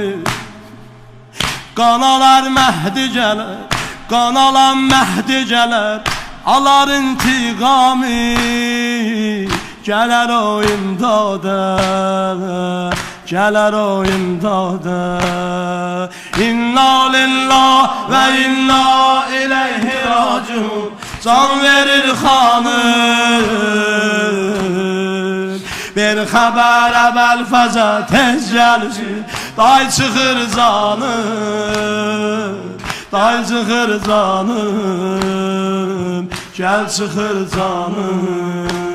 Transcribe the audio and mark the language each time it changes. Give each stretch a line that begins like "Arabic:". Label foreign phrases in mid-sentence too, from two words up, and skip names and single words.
Azerbaijani: Qan alar məhdi gələr, qan alan məhdi gələr, alar intiqamı. Gələr o imdada, gələr o imdada.
Arabic: إنا لله وإنا إليه راجعون.
Azerbaijani: Can verir hanım. Bir xəbər əvvəl fəzə tez gəlsin, day çıxır canım. Day çıxır canım, gəl çıxır canım.